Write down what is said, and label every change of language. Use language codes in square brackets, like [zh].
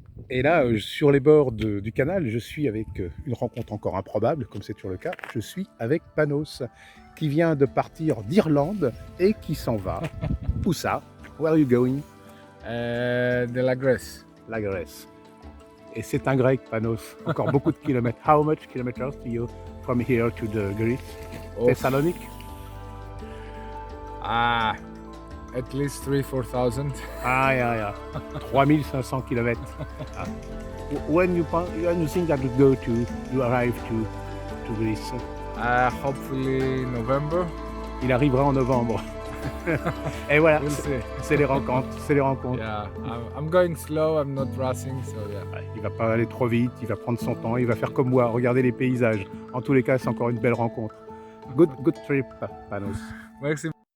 [fr] Et là, sur les bords du canal, je suis avec une rencontre encore improbable, comme c'est toujours le cas. Je suis avec Panos, qui vient de partir d'Irlande et qui s'en va. Où ça? [en] Where are you going? [fr] De la Grèce. La Grèce. Et c'est un grec, Panos. Encore beaucoup de kilomètres. [en] How much kilometers do you from here to the Greece? [fr] Thessalonique? [en] At least 3,000-4,000. Ah, yeah. 3500 km. When you think that you arrive to Greece? Hopefully November. [fr] Il arrivera en novembre. Et voilà, [en] We'll see. [fr] c'est les rencontres. [en] Yeah, I'm going slow, I'm not rushing, so yeah. [fr] Ouais, il va pas aller trop vite, il va prendre son temps, il va faire comme moi, regarder les paysages. En tous les cas, c'est encore une belle rencontre. [en] Good trip, Panos. [fr] Merci.